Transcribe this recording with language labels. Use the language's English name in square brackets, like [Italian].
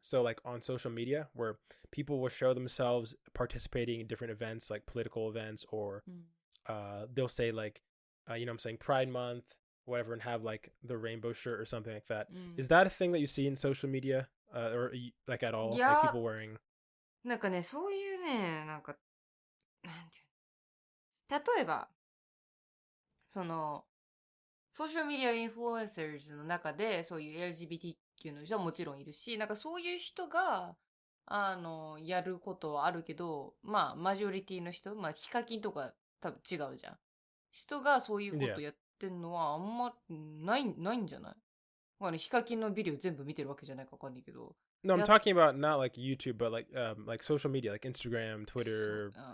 [English] So like on social media, where people will show themselves participating in different events, like political events, or they'll say like I'm saying Pride Month, whatever, and have like the rainbow shirt or something like that. Is that a thing that you see in social media, or like at all? Like people wearing [Japanese] なんかね、そういうね、なんかなんていう、例えばそのソーシャルメディアインフルエンサーズの中でそういう LGBTQ の人はもちろんいるし、なんかそういう人がやることはあるけど、まあマジョリティの人、まあヒカキンとか多分違うじゃん。人がそういうことやってんのはあんまないんじゃない？まあね、ヒカキンのビデオ全部見てるわけじゃないかわかんないけど。 [English] No, I'm talking about not like YouTube, but like social media, like Instagram, Twitter.